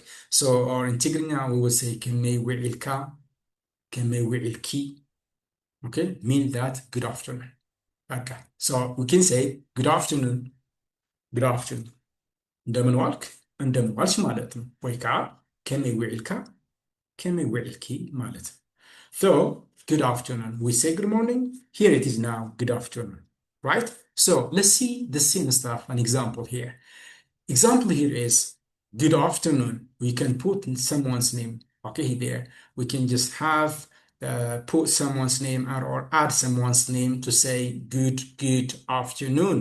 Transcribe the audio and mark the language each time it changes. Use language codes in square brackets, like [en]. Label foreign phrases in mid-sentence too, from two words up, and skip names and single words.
[en] So or in Tigrigna we will say [ti] ከመይ ውዒልካ ከመይ ውዒልኪ. [en] Okay, mean that good afternoon. Okay, so we can say good afternoon, good afternoon. [am] እንደምን ዋልክ እንደምን ዋልሽ ማለት ነው። [ti] ወይ ከዓ ከመይ ውዒልካ ከመይ ውዒልኪ [am] ማለት ነው። [en] So good afternoon. We say good morning. Here it is now good afternoon, right? So let's see the same stuff. An example here. Example here is good afternoon. We can put in someone's name. Okay, there we can just have put someone's name or add someone's name to say good afternoon.